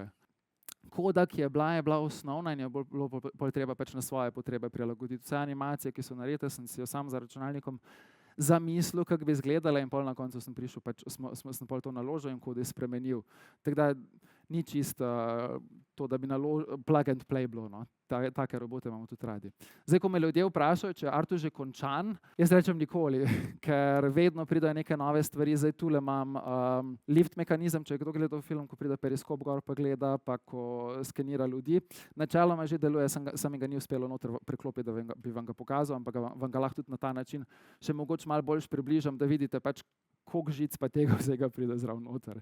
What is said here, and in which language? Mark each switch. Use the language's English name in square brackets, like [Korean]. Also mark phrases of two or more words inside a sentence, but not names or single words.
[Slovenian] Koda, ki je bila osnovna in je bilo treba pač na svoje potrebe prilagoditi. Vse animacije, ki so narejene, sem si jo sam za računalnikom zamislil, kako bi izgledala in pol na koncu sem prišel, pač sem pol to naložil in kode spremenil. Tako da ni čisto to, da bi [English] plug and play [Slovenian] bilo, no. Take robote imamo tudi radi. Zdaj, ko me ljudje vprašajo, če je R2 že končan, jaz rečem nikoli, ker vedno pridejo neke nove stvari. Zdaj tule imam lift mehanizem, če je kdo gledal film, ko pride periskop gor pa gleda, pa ko skenira ljudi. Načeloma že deluje, sem ga ni uspelo noter preklopiti, da bi vam ga pokazal, ampak vam ga lahko tudi na ta način še mogoče malo bolj približam, da vidite pač, koliko žic pa tega vsega pride zraven noter.